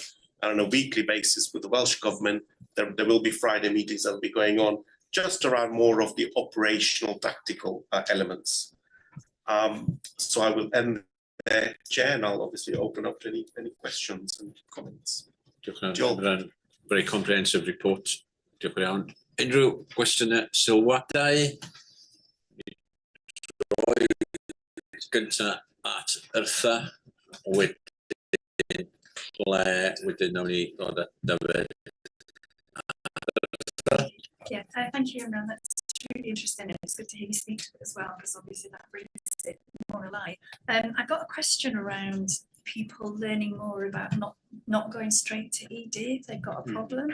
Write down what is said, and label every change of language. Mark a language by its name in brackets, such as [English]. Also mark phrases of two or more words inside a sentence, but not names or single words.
[English] And on a weekly basis with the Welsh Government, there will be Friday meetings that will be going on just around more of the operational tactical elements. So I will end there, Chair, and I'll obviously open up to any questions and comments. Very comprehensive report. [Welsh] Diolch yn fawr. Unrhyw gwestiynau sylwadau? Gynta at Urtha, wedyn Claire, wedyn nawn ni ddod at David. [English] Yeah, thank you, Imran. That's really interesting. It's good to hear you speak to it as well, because obviously that brings it more alive. I've got a question around people learning more about not going straight to ED if they've got a problem.